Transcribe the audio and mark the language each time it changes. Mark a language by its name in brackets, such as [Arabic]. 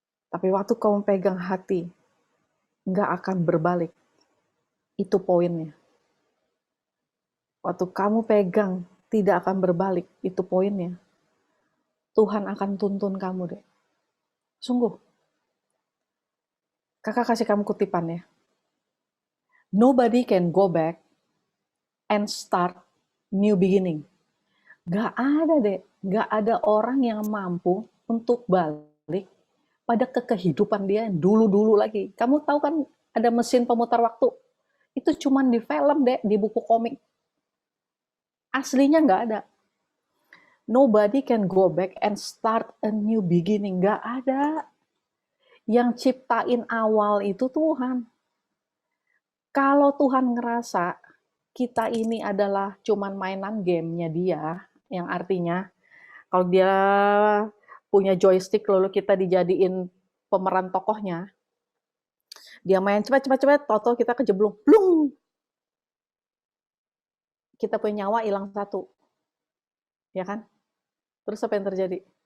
[Indonesian] Tapi waktu kamu pegang hati, gak akan berbalik. Itu poinnya. Waktu kamu pegang, tidak akan berbalik. Itu poinnya. Tuhan akan tuntun kamu deh. Sungguh. Kakak kasih kamu kutipan ya. [English] Nobody can go back and start new beginning. [Indonesian] Gak ada deh. Gak ada orang yang mampu untuk balik pada kehidupan dia dulu-dulu lagi. Kamu tahu kan ada mesin pemutar waktu. Itu cuman di film deh, di buku komik. Aslinya nggak ada. [English] Nobody can go back and start a new beginning. [Indonesian] Nggak ada. Yang ciptain awal itu Tuhan. Kalau Tuhan ngerasa kita ini adalah cuman mainan gamenya dia, yang artinya kalau dia punya joystick lalu kita dijadiin pemeran tokohnya, dia main cepet, tau-tau kita kejeblung, blung, kita punya nyawa hilang satu, ya kan? Terus apa yang terjadi?